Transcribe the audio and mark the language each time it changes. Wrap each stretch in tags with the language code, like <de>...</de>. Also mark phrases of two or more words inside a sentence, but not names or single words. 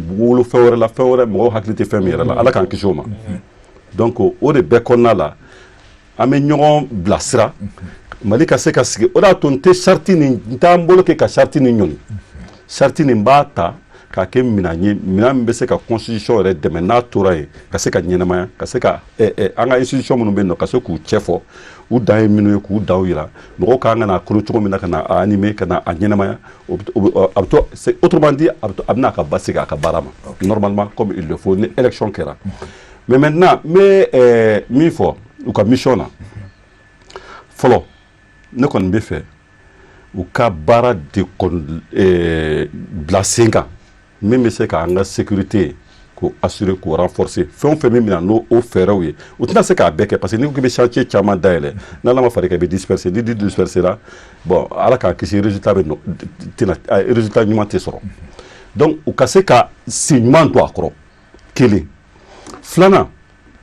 <bm>wolo fɛn wɛrɛ la fɛn wɛrɛ mɔgɔw hakili tɛ fɛn min yɛrɛ la Ala k'an kisi o ma donc o de bɛɛ kɔnɔna la an bɛ ɲɔgɔn bilasira Mali ka se ka sigi o de y'a to n tɛ charte nin n t'an bolo kɛ ka charte nin ɲɔni charte nin b'a ta k'a kɛ minɛn ye minɛn min bɛ se ka constitution yɛrɛ dɛmɛ n'a tora yen ka se ka ɲɛnamaya ka se ka an ka institution minnu bɛ yen nɔ ka se k'u cɛ fɔ u dan ye minnu ye k'u daw yira mɔgɔw kan ka na kolo cogo min na ka na a animer ka na a ɲɛnamaya a bɛ to</bm> <fr>autrement dit</fr> <bm>a bɛ n'a ka basigi a ka baara ma</bm> <fr>normalement comme il le faut</fr> <bm>ni élection kɛra</bm> <fr>mais maintenant</fr> <bm>n bɛ min fɔ u ka mission na fɔlɔ ne kɔni bɛ fɛ u ka baara de bila sen kan min bɛ se k'an ka sécurité k'o assurer k'o renforcer fɛn o fɛn min bɛna n'o fɛɛrɛw ye u tɛna se k'a bɛɛ kɛ</bm> <fr>parce que</fr> <bm>n'i ko k'i bɛ chantier caman dayɛlɛ n'Ala ma far'i kan i bɛ disperser ni disperser la bon Ala k'an kisi résultat ɲuman tɛ sɔrɔ donc u ka se ka sen ɲuman don a kɔrɔ kelen filanan</bm>